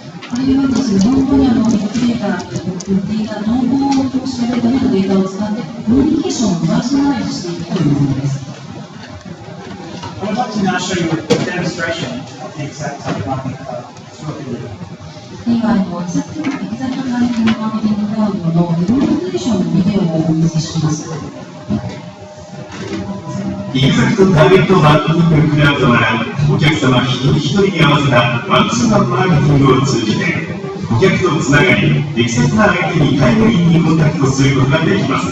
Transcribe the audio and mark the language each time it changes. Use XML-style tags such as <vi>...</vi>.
<ja>これはですね、本当にビッグデータ、データ、統合を調べるためのデータを使ってコミュニケーションをパーソナライズしていくというものです。</ja> <en>I would like to now show you a demonstration of the ExactTarget Marketing Cloud through a video.</en> <ja>今、ExactTarget Marketing Cloudのデモンストレーションのビデオをお見せします。 ExactTarget Marketing Cloudはお客様一人一人に合わせたワンツーワンマーケティングを通じて顧客とつながり、適切な相手にタイムリーにコンタクトすることができます。</ja>